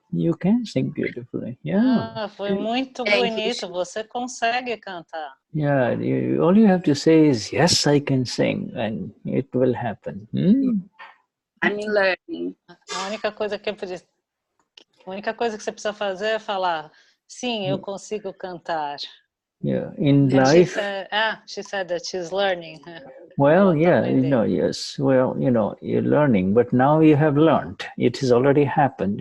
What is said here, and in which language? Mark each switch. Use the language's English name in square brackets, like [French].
[English] You can sing beautifully. Yeah. [Portuguese] Ah, foi muito bonito. Você consegue cantar. [English] Yeah. All you have to say is, yes, I can sing, and it will happen. I'm learning. [Portuguese] A única coisa que você precisa fazer é falar, sim, eu consigo cantar. [English] Yeah. In And life. She said that she's learning. Well, yeah, yes. Well, you're learning, but now you have learned. It has already happened.